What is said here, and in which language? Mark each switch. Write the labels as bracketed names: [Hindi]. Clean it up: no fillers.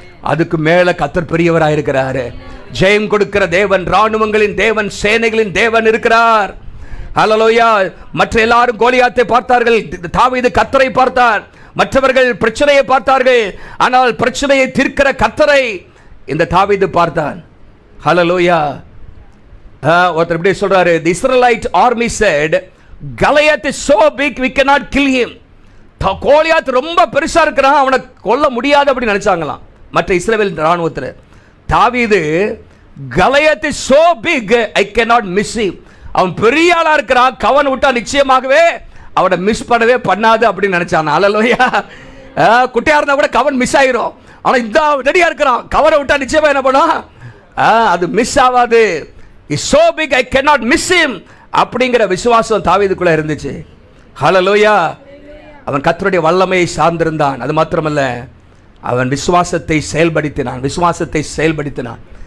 [Tamil] அதுக்கு மேலே கர்த்தர் பெரியவராக இருக்கிறாரு. ஜெயம் கொடுக்கிற தேவன், ராணுவங்களின் தேவன், சேனைகளின் தேவன் இருக்கிறார். ஹல்லேலூயா. மற்ற எல்லாரும் கோலியாத்தை பார்த்தார்கள், தாவீது கர்த்தரை பார்த்தார். மற்றவர்கள் பிரச்சனையை பார்த்தார்கள், ஆனால் பிரச்சனையை தீர்க்கிற கர்த்தரை இந்த தாவீது பார்த்தான். ஹல்லேலூயா. ஒருத்தர் இப்படி சொல்றாரு, [English] the Israelite army said Goliath is so big we cannot kill him. [Tamil] Goliath ரொம்ப பெருசா இருக்கிறான், அவனை கொல்ல முடியாது அப்படி நினைச்சாங்களாம் மற்ற இஸ்ரவேல் ராணுவத்தில். [English] தாவீது Goliath is so big I cannot miss him. [Tamil] அவன் பெரிய ஆளா இருக்கிறான், கவன் விட்டா நிச்சயமாகவே அவனை மிஸ் பண்ணவே பண்ணாது அப்படின்னு நினைச்சான். ஹல்லேலூயா. குட்டியா இருந்தா கூட கவன் மிஸ் ஆயிரும். ஆனா இந்த ரெடியா இருக்கிறான், கவனை விட்டா நிச்சயமா என்ன பண்ணும்? அது மிஸ் ஆகாது. [English] is so big I cannot miss him [Tamil] அப்படிங்கிற விசுவாசம் தாவீதுக்குள்ள இருந்துச்சு. ஹல்லேலூயா. அவன் கர்த்தருடைய வல்லமையை சார்ந்திருந்தான். அது மாத்திரமல்ல, அவன் விசுவாசத்தை செயல்படுத்தினான்.